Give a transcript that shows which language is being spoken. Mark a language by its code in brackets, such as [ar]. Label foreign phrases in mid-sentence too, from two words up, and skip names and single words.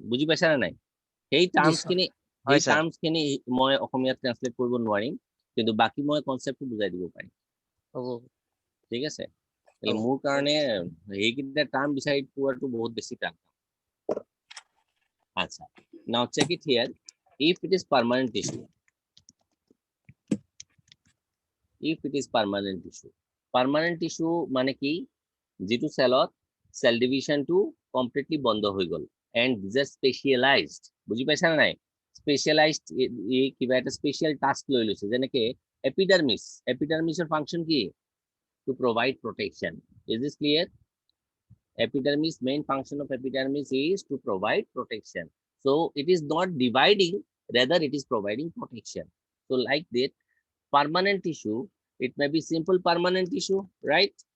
[as] বুজি পাইছা নে নাই? সেই টাৰ্মছখিনি মই অসমীয়াত ট্ৰান্সলেট কৰিব নোৱাৰিম, কিন্তু বাকি মই কনচেপ্টটো বুজাই দিব পাৰিম। ঠিক আছে? মোৰ কাৰণে সেইকেইটা টাৰ্ম বিচাৰি পোৱাটো বহুত বেছি টান। আচ্ছা, [en] now check it here. If it is permanent tissue, permanent tissue [as] মানে কি? যেটো সেলত [en] cell division completely [as] বন্ধ হৈ গল, [en] and these are specialized. [as] বুজি পাইছা না নাই? স্পেশালাইজড কিবা এটা [en] special task [as] লৈ লৈছে, যেনেকে এপিডার্মিসের ফাংশন কি? [en] To provide protection. Is this clear? Epidermis, main function of epidermis is to provide protection. So it is not dividing, rather it is providing protection. So like that, permanent tissue, it may be simple permanent tissue, right?